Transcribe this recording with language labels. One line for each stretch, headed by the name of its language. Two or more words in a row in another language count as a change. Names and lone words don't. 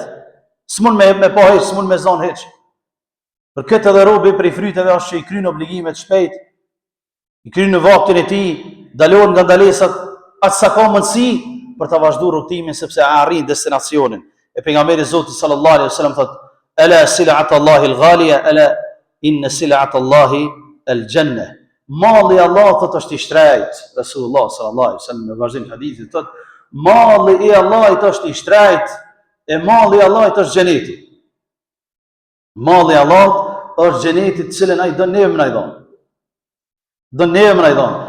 Albanian: S'mund me pa heq, s'mund me zon heq. Për këtë edhe robi prej fryteve është që i kryen obligimet shpejt, i kryen në vaktin e tij, dalon nga ndalesat atë sa ka mundësi për të vazhduar rrugtimin sepse arrin destinacionin. E pejgamberi Zotit
Arabic: صلى الله عليه وسلم thot: "ألا سلعة الله الغالية ألا إن سلعة الله الجنة."
Albanian: Malli i Allahut është i shtrejt.
Arabic: رسول الله صلى الله عليه وسلم
Albanian: në vazhdim të hadithit thot: "Malli i Allahut është i shtrejt, e malli i Allahut është xheneti." Malli i Allahut është xheneti, të cilën ai don neve na i dhon. Don neve na i dhon.